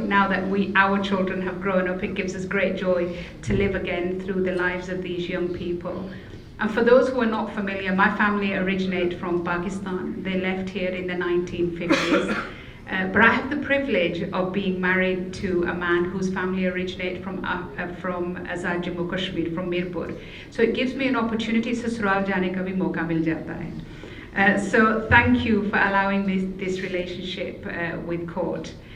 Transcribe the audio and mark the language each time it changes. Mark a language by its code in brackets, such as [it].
[en] Now that our children have grown up, it gives us great joy to live again through the lives of these young people. And for those who are not familiar, my family originate from Pakistan. They left here in the 1950s. But I have the privilege of being married to a man whose family originate from Azad Jammu Kashmir, from Mirpur. So it gives me an opportunity, [hi] ससुराल जाने का भी मौका मिल जाता है. [en] So thank you for allowing this relationship with court.